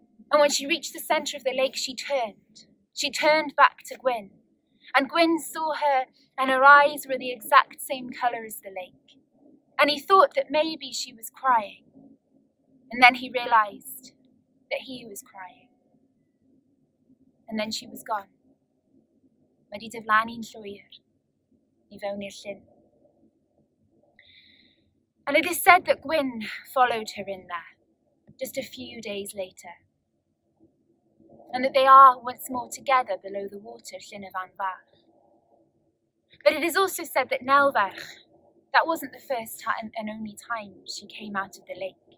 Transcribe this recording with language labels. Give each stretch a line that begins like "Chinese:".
English: And when she reached the centre of the lake, she turned back to Gwyn. And Gwyn saw her, and her eyes were the exact same colour as the lake. And he thought that maybe she was crying. And then he realised that he was crying. And then she was gone.
Welsh: Wedi diflannu'n llwyr, I fewn i'r llyn.
English: And it is said that Gwyn followed her in there, just a few days later. And that they are once more together below the water, Llyn y Fan Fach. But it is also said that Nelferch, that wasn't the first time and only time she came out of the lake.